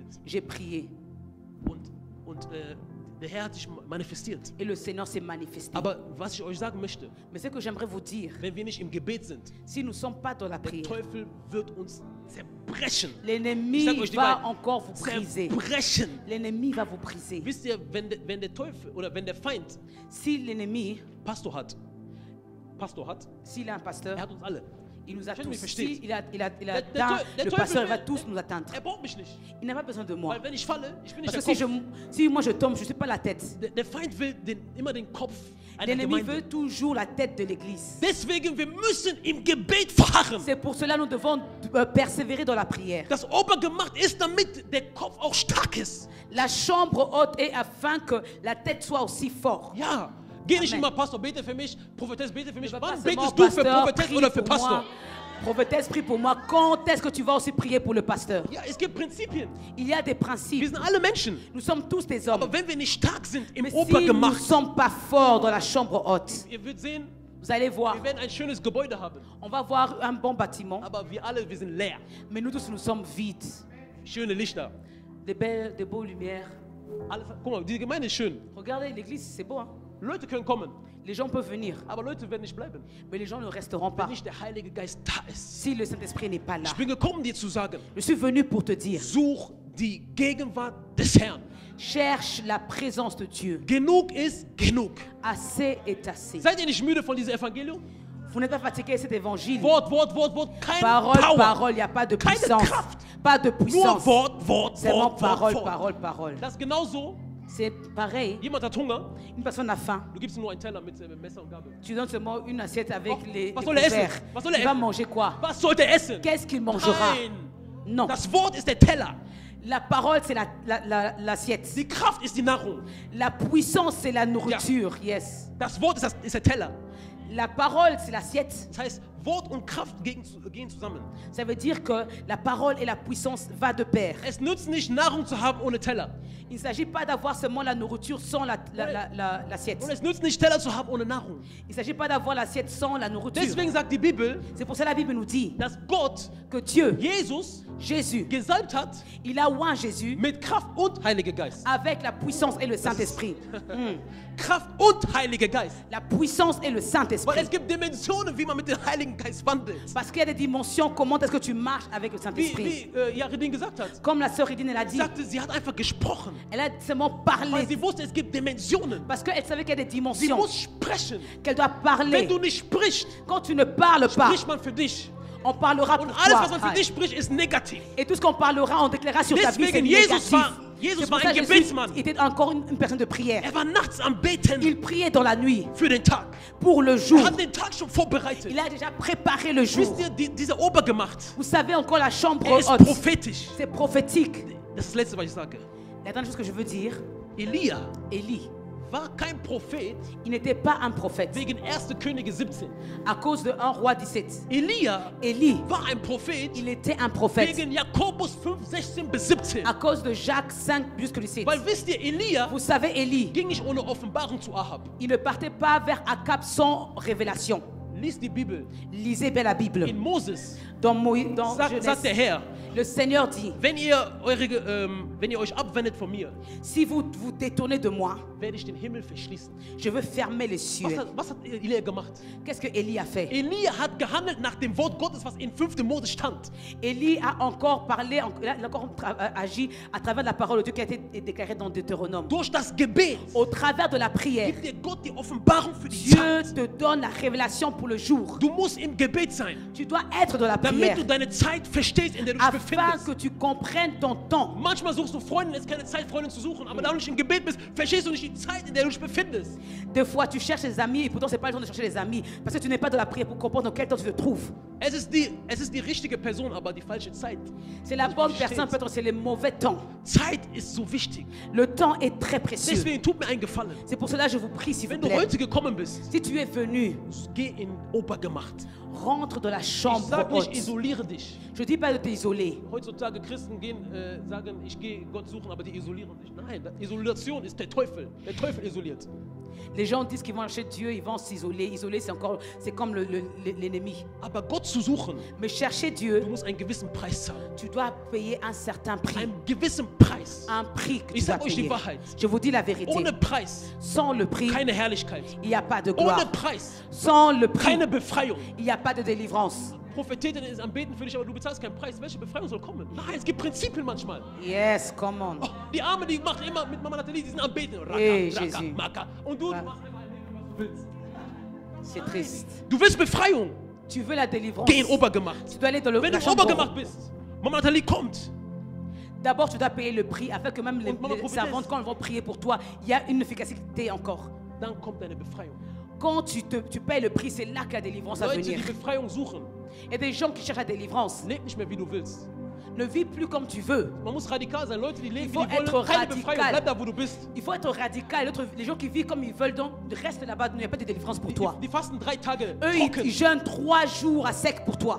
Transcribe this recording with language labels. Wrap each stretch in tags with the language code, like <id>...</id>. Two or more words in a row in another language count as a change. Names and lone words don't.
<fr>J'ai prié.</fr> <de>und der Herr hat sich manifestiert.</de> <fr>Et le Seigneur s'est manifesté.</fr> <de>Aber was ich euch sagen möchte,</de> <fr>Mais ce que j'aimerais vous dire,</fr> <de>wenn wir nicht im Gebet sind,</de> <fr>si nous ne sommes pas dans la</fr> <de>der</de> <fr>prière,</fr> <de>Teufel wird uns zerbrechen.</de> <fr>l'ennemi</fr> <de>sag euch die</de> <fr>va</fr> <de>Wahrheit,</de> <fr>encore vous briser.</fr> <de>zerbrechen.</de> <fr>L'ennemi va vous briser.</fr> <de>Wisst ihr, wenn der Teufel oder wenn der Feind</de> <fr>Si l'ennemi,</fr> <de>Pastor hat,</de> <fr>s'il a un pasteur,</fr> <de>er hat uns alle.</de> <fr>il nous a Je ne me tous.</fr> <de>verstehe.</de> <fr>Si il a</fr> <de>Der</de> <fr>atteint, le</fr> <de>Teufel</de> <fr>pasteur</fr> <de>will-</de> <fr>va tous nous atteindre.</fr> <de>Er braucht mich nicht.</de> <fr>Il n'a pas besoin de moi.</fr> <de>Weil wenn ich falle, ich bin nicht</de> <fr>Parce</fr> <de>der</de> <fr>que</fr> <de>Kopf.</de> <fr>si moi je tombe, je ne suis pas la tête.</fr> <de>Der Feind will immer den Kopf einer</de> <fr>L'ennemi</fr> <de>Gemeinde.</de> <fr>veut toujours la tête de l'église.</fr> <de>Deswegen, wir müssen im Gebet verharren.</de> <fr>C'est pour cela que nous devons persévérer dans la prière.</fr> <de>Das Obergemacht ist, damit der Kopf auch stark ist.</de> <fr>La chambre haute est afin que la tête soit aussi forte.</fr> <de>Ja. Geh nicht</de> <fr>Amen.</fr> <de>immer, Pastor, bete für mich, Prophetess, bete für mich.</de> <fr>Pas</fr> <de>Wann</de> <fr>seulement,</fr> <de>betest du für</de> <fr>pasteur,</fr> <de>Prophetess</de> <fr>prie</fr> <de>oder für</de> <fr>pour moi.</fr> <de>Pastor?</de> <fr>Prophétesse, prie pour moi. Quand est-ce que tu vas aussi prier pour le pasteur?</fr> <de>Ja, es gibt Prinzipien.</de> <fr>Il y a des</fr> <de>Wir</de> <fr>principes.</fr> <de>sind alle Menschen.</de> <fr>Nous sommes tous des hommes.</fr> <de>Aber wenn wir nicht stark sind im</de> <fr>Mais si nous ne</fr> <de>Obergemacht,</de> <fr>sommes pas forts dans la chambre haute,</fr> <de>ihr werdet sehen,</de> <fr>vous allez voir,</fr> <de>wir werden ein schönes Gebäude haben.</de> <fr>on va voir un bon bâtiment,</fr> <de>Aber wir sind leer.</de> <fr>mais nous tous, nous sommes vides.</fr> <de>Schöne Lichter.</de> <fr>Des beaux lumières.</fr> <de>Guck mal, die Gemeinde ist schön.</de> <fr>Regardez l'église, c'est beau. Hein?</fr> <de>Leute können kommen,</de> <fr>Les gens peuvent venir,</fr> <de>aber Leute werden nicht bleiben,</de> <fr>mais les gens ne resteront</fr> <de>wenn</de> <fr>pas</fr> <de>nicht der Heilige Geist da ist.</de> <fr>si le Saint-Esprit n'est pas là.</fr> <de>Ich bin gekommen, dir zu sagen,</de> <fr>Je suis venu pour te dire,</fr> <de>such die Gegenwart des Herrn.</de> <fr>cherche la présence de Dieu.</fr> <de>Genug ist genug.</de> <fr>Assez est assez.</fr> <de>Seid ihr nicht müde von diesem Evangelium?</de> <fr>Vous n'êtes pas fatigué de cet évangile.</fr> <de>Wort, keine</de> <fr>Parole,</fr> <de>Power.</de> <fr>parole, il n'y a pas de</fr> <de>Keine</de> <fr>puissance.</fr> <de>Kraft.</de> <fr>Pas de</fr> <de>Nur</de> <fr>puissance.</fr> <de>Wort,</de> <fr>Seulement parole,</fr> <de>Wort.</de> <fr>parole, parole.</fr> <de>Das ist genauso.</de> <fr>C'est pareil.</fr> <de>Jemand hat Hunger,</de> <fr>Une personne a faim.</fr> <de>du gibst ihm nur einen Teller mit Messer und Gabel.</de> <fr>Tu donnes seulement une assiette avec les</fr> <de>Was soll er</de> <fr>couverts.</fr> <de>essen? Was soll er</de> <fr>Il va</fr> <de>essen?</de> <fr>manger quoi?</fr> <de>Was sollte er essen?</de> <fr>Qu'est-ce qu'il mangera?</fr> <de>Nein.</de> <fr>Non.</fr> <de>Das Wort ist der Teller.</de> <fr>La parole, c'est l'assiette.</fr> <de>Die Kraft ist die Nahrung.</de> <fr>La puissance, c'est la nourriture.</fr> <de>Yes. Das Wort ist der Teller.</de> <fr>La parole, c'est l'assiette.</fr> <de>Das heißt, Wort und Kraft gehen zusammen.</de> <fr>Ça veut dire que la parole et la puissance va de pair.</fr> <de>Es nützt nicht, Nahrung zu haben ohne Teller.</de> <fr>Il ne s'agit pas d'avoir seulement la nourriture sans l'assiette.</fr> <de>Und es nützt nicht, Teller zu haben ohne Nahrung.</de> <fr>Il ne s'agit pas d'avoir l'assiette sans la nourriture.</fr> <de>Deswegen sagt die Bibel,</de> <fr>C'est pour ça que la Bible nous dit</fr> <de>dass Gott</de> <fr>que Dieu,</fr> <de>Jesus</de> <fr>Jésus,</fr> <de>gesalbt hat</de> <fr>il a oint Jésus</fr> <de>mit Kraft und Heiliger Geist.</de> <fr>avec la puissance et le Saint-Esprit.</fr> <de>Kraft und Heiliger Geist.</de> <fr>La puissance et le</fr> <de>Weil</de> <fr>Saint-Esprit.</fr> <de>es gibt Dimensionen, wie man mit dem Heiligen Geist wandelt.</de> <fr>Parce qu'il y a des dimensions, comment est-ce que tu marches avec le</fr> <de>Wie</de> <fr>Saint-Esprit.</fr> <de>Yaredin gesagt hat.</de> <fr>Comme la sœur Edine, elle a</fr> <de>Sie</de> <fr>dit,</fr> <de>sagte, sie hat einfach gesprochen.</de> <fr>elle a seulement</fr> <de>Weil</de> <fr>parlé.</fr> <de>sie wusste, es gibt Dimensionen.</de> <fr>Parce qu'elle savait qu'il y a des</fr> <de>Sie</de> <fr>dimensions,</fr> <de>muss sprechen.</de> <fr>qu'elle doit</fr> <de>Wenn</de> <fr>parler.</fr> <de>du nicht sprichst,</de> <fr>Quand tu ne parles pas,</fr> <de>spricht man für dich.</de> <fr>on parlera</fr> <de>Und</de> <fr>pour</fr> <de>alles, was man</de> <fr>toi.</fr> <de>für dich spricht, ist negativ.</de> <fr>Et tout ce qu'on parlera, on déclarera sur ta vie, c'est</fr> <de>Deswegen,</de> <fr>négatif.</fr> <de>Jesus</de> <fr>C'est pour</fr> <de>war</de> <fr>ça</fr> <de>ein</de> <fr>que Jésus</fr> <de>Gebetsmann.</de> <fr>était encore une personne de prière.</fr> <de>Er war nachts am Beten</de> <fr>Il priait dans la nuit,</fr> <de>für den Tag.</de> <fr>pour le</fr> <de>Er</de> <fr>jour.</fr> <de>hat den Tag schon vorbereitet.</de> <fr>Il a déjà préparé le jour.</fr> <de>Wisst ihr, dieser Obergemacht,</de> <fr>Vous savez encore la chambre</fr> <de>ist</de> <fr>haute.</fr> <de>prophetisch.</de> <fr>C'est prophétique.</fr> <de>Das ist das Letzte, was ich sage.</de> <fr>La dernière chose que je veux dire,</fr> <de>Elia</de> <fr>Élie,</fr> <de>war kein Prophet</de> <fr>il n'était pas un prophète</fr> <de>wegen 1. Könige 17.</de> <fr>à cause de 1 roi 17.</fr> <de>Elia</de> <fr>Élie,</fr> <de>war ein Prophet</de> <fr>il était un prophète</fr> <de>wegen Jakobus 5, 16 bis 17.</de> <fr>à cause de Jacques 5 jusqu'au 17.</fr> <de>Weil wisst ihr, Elia</de> <fr>Vous savez, Élie,</fr> <de>ging nicht ohne Offenbarung zu Ahab.</de> <fr>il ne partait pas vers Akab sans révélation.</fr> <de>Lies die Bibel.</de> <fr>Lisez bien la Bible.</fr> <de>In Moses</de> <fr>Dans</fr> <de>sagt</de> <fr>Genèse,</fr> <de>der Herr,</de> <fr>le Seigneur dit,</fr> <de>wenn ihr euch abwendet von mir,</de> <fr>si vous vous détournez de moi,</fr> <de>werde ich den Himmel verschließen.</de> <fr>je veux fermer les cieux.</fr> <de>Was hat Elia gemacht?</de> <fr>Qu'est-ce que Élie a fait?</fr> <de>Elia hat gehandelt nach dem Wort Gottes, was in 5. Mose stand.</de> <fr>Élie a encore parlé, il a encore agi à travers la parole de Dieu qui a été déclarée dans Deutéronome.</fr> <de>Durch das Gebet</de> <fr>Au travers de la prière,</fr> <de>gibt dir Gott die Offenbarung für die</de> <fr>Dieu</fr> <de>Zeit.</de> <fr>te donne la révélation pour le jour.</fr> <de>Du musst im Gebet sein,</de> <fr>Tu dois être dans la prière</fr> <de>damit du deine Zeit verstehst, in der du dich</de> <fr>afin</fr> <de>befindest.</de> <fr>que tu comprennes ton temps.</fr> <de>Manchmal suchst du Freunde, es ist keine Zeit, Freunde zu suchen, aber da du nicht im Gebet bist, verstehst du nicht die Zeit, in der du dich befindest.</de> <fr>Des fois, tu cherches des amis et pourtant, ce n'est pas le temps de chercher des amis parce que tu n'es pas dans la prière pour comprendre dans quel temps tu te trouves.</fr> <de>Es ist die richtige Person, aber die falsche Zeit.</de> <fr>C'est la bonne personne, peut-être c'est le mauvais temps.</fr> <de>Zeit ist so wichtig.</de> <fr>Le temps est très précieux.</fr> <de>Deswegen tut mir einen Gefallen.</de> <fr>C'est pour cela que je vous prie, s'il vous</fr> <de>Wenn du</de> <fr>plaît.</fr> <de>heute gekommen bist,</de> <fr>Si tu es venu,</fr> <de>geh in Obergemacht.</de> <fr>rentre dans la</fr> <de>Ich</de> <fr>chambre</fr> <de>sage nicht,</de> <fr>haute.</fr> <de>isoliere dich.</de> <fr>Je ne dis pas de t'isoler.</fr> <de>Heutzutage Christen sagen, ich gehe Gott suchen, aber die isolieren sich. Nein, Isolation ist der Teufel. Der Teufel isoliert.</de> <fr>Les gens disent qu'ils vont chercher Dieu, ils vont s'isoler. Isoler, c'est comme l'ennemi.</fr> <de>Aber Gott zu suchen,</de> <fr>Mais chercher</fr> <de>du</de> <fr>Dieu,</fr> <de>musst einen gewissen Preis zahlen.</de> <fr>tu dois payer un certain prix.</fr> <de>Einen gewissen Preis.</de> <fr>Un prix que tu</fr> <de>Ich</de> <fr>dois</fr> <de>sag euch die</de> <fr>payer.</fr> <de>Wahrheit.</de> <fr>Je vous dis la vérité.</fr> <de>Ohne Preis</de> <fr>Sans le prix,</fr> <de>keine Herrlichkeit.</de> <fr>il n'y a pas de</fr> <de>Ohne</de> <fr>gloire.</fr> <de>Preis</de> <fr>Sans le prix,</fr> <de>keine Befreiung.</de> <fr>il n'y a pas de délivrance.</fr> <de>Prophetin ist am Beten für dich, aber du bezahlst keinen Preis. Welche Befreiung soll kommen? Nein, es gibt Prinzipien manchmal.</de> <en>Yes, come on.</en> <de>Oh, die Arme, die macht immer mit Mama Nathalie, die sind am Beten. Raka, Hey, raka,</de> <fr>Jésus. maka.</fr> <de>Und du machst einfach was du willst.</de> <fr>C'est triste.</fr> <de>Du willst Befreiung.</de> <fr>Tu veux la délivrance.</fr> <de>Geh in Obergemacht.</de> <fr>Tu dois aller dans</fr> <de>Wenn</de> <fr>la</fr> <de>du in</de> <fr>chambre.</fr> <de>Obergemacht bist, Mama Nathalie kommt.</de> <fr>D'abord, tu dois payer le prix afin que même les</fr> <de>Und Mama Prophetess.</de> <fr>servantes, quand elles vont prier pour toi, il y a une efficacité encore.</fr> <de>Dann kommt deine Befreiung.</de> <fr>Quand tu payes le prix, c'est là que la délivrance va</fr> <de>Leute,</de> <fr>venir.</fr> <de>die Befreiung suchen,</de> <fr>Et des gens qui cherchent la délivrance,</fr> <de>leb nicht mehr wie du willst.</de> <fr>ne vis plus comme tu veux.</fr> <de>Man muss radikal sein. Leute, die leben</de> <fr>Il</fr> <de>wie</de> <fr>faut</fr> <de>die wollen,</de> <fr>être</fr> <de>keine</de> <fr>radical.</fr> <de>Befreiung. Bleib da, wo du bist.</de> <fr>Il faut être radical. Les gens qui vivent comme ils veulent, donc reste là-bas, il n'y a pas de délivrance pour toi.</fr> <de>Die fasten 3 Tage</de> <fr>Eux,</fr> <de>trocken.</de> <fr>ils jeûnent 3 jours à sec pour toi.</fr>